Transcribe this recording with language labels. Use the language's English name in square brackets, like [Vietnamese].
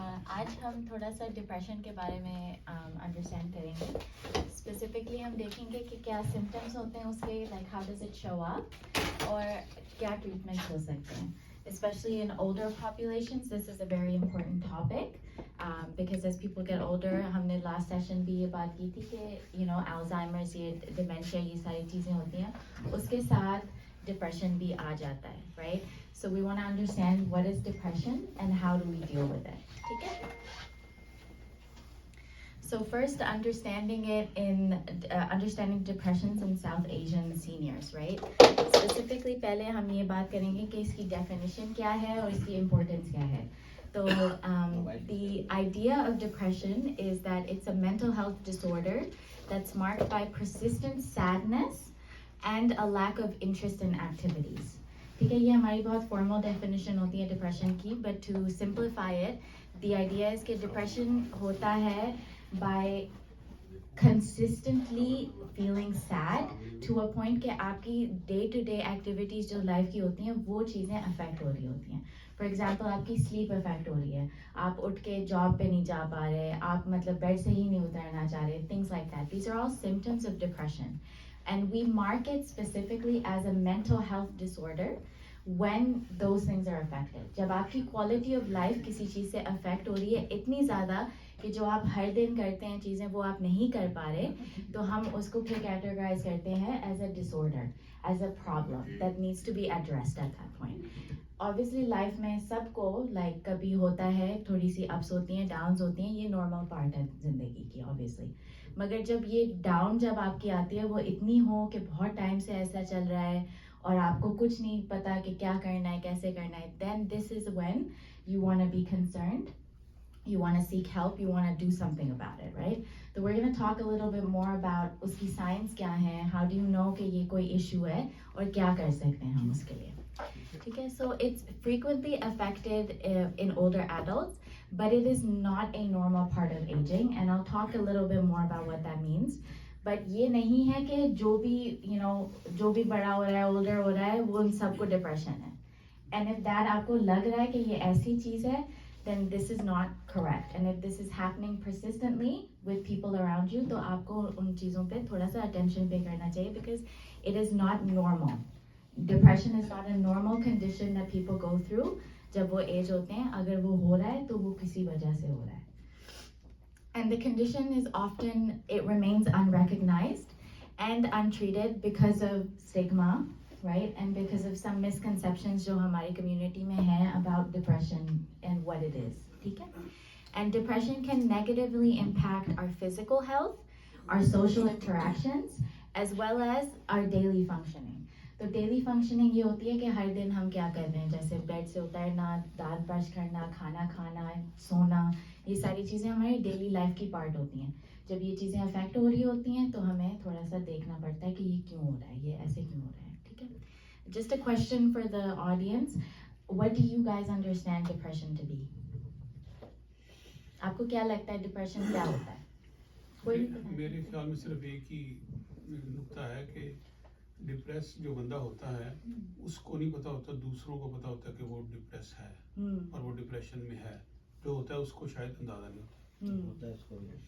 [Hindi] आज हम थोड़ा सा डिप्रेशन के बारे में अंडरस्टैंड करेंगे. स्पेसिफिकली हम देखेंगे कि क्या सिम्टम्स होते हैं उसके, [English] like how does it show up, [Hindi] और क्या ट्रीटमेंट्स हो सकते हैं. [English] Especially in older populations, this is a very important topic because as people get older, [Hindi] हमने last session भी ये बात की थी कि Alzheimer's, ये dementia, ये सारी चीज़ें होती हैं, उसके साथ depression भी आ जाता है, [English] right? So we want to understand what is depression and how do we deal with it. [Hindi] ठीक है? [English] So first, understanding it in understanding depressions in South Asian seniors, right? [Hindi] Specifically, पहले हम ये बात करेंगे कि इसकी definition क्या है और इसकी importance क्या है. [English] So the idea of depression is that it's a mental health disorder that's marked by persistent sadness and a lack of interest in activities. [Hindi] ठीक है, ये हमारी बहुत formal definition होती है depression की, [English] but to simplify it, the idea is [Hindi] कि depression होता है [English] by consistently feeling sad to a point [Hindi] कि आपकी day to day activities जो life की होती हैं वो चीज़ें affect हो रही होती हैं. For example, आपकी sleep affect हो रही है, आप उठ के job पे नहीं जा पा रहे, आप मतलब bed से ही नहीं उतरना चाह रहे, [English] things like that. These are all symptoms of depression. And we mark it specifically as a mental health disorder when those things are affected. [Hindi] जब आपकी quality of life किसी चीज़ से affect हो रही है इतनी ज़्यादा कि जो आप हर दिन करते हैं चीज़ें वो आप नहीं कर पा रहे, तो हम उसको फिर categorize करते हैं [English] as a disorder, as a problem that needs to be addressed at that point. [Hindi] Obviously life में सबको like कभी होता है, थोड़ी सी ups होती हैं, downs होती हैं, ये normal part है ज़िंदगी की obviously. मगर जब ये down जब आपकी आती है वो इतनी हो कि बहुत टाइम से ऐसा चल रहा है और आपको कुछ नहीं पता कि क्या करना है, कैसे करना है, [English] then this is when you want to be concerned. You want to seek help, you want to do something about it, right? So we're going to talk a little bit more about [Hindi] उसकी signs क्या हैं, [English] how do you know [Hindi] कि ये कोई issue है और क्या कर सकते हैं हम उसके लिए. ठीक है, [English] so it's frequently affected in older adults, but it is not a normal part of aging, and I'll talk a little bit more about what that means. [Hindi] But ये नहीं है कि जो भी जो भी बड़ा हो रहा है, older हो रहा है, वो उन सबको depression है. And if that आपको लग रहा है कि ये ऐसी चीज़ है, [English] then this is not correct. And if this is happening persistently with people around you, [Hindi] तो आपको उन चीज़ों पे थोड़ा सा attention pay करना चाहिए [English] because it is not normal. Depression is not a normal condition that people go through. [Hindi] जब वो age होते हैं, अगर वो हो रहा है तो वो किसी वजह से हो रहा है. [English] And the condition is often, it remains unrecognized and untreated because of stigma, right? And because of some misconceptions [Hindi] जो हमारी community में हैं [English] about depression and what it is, ठीक है? And depression can negatively impact our physical health, our social interactions, as well as our daily functioning. [Hindi] तो daily functioning ये होती है कि हर दिन हम क्या कर रहे हैं, जैसे बेड से उतरना, दांत ब्रश करना, खाना खाना, सोना, ये सारी चीज़ें हमारी डेली लाइफ की पार्ट होती हैं. जब ये चीज़ें अफेक्ट हो रही होती हैं तो हमें थोड़ा सा देखना पड़ता है कि ये क्यों हो रहा है, ये ऐसे क्यों हो रहा है, ठीक है? [English] Just a question for the audience, what do you guys understand depression to be? [Hindi] आपको क्या लगता है डिप्रेशन क्या होता है? मेरे ख्याल में सिर्फ एक ही नुक्ता है कि डिप्रेस जो बंदा होता है उसको नहीं पता होता, दूसरों को पता होता है कि वो डिप्रेस है और वो डिप्रेशन में है. जो होता है उसको शायद अंदाजा नहीं होता है उसको.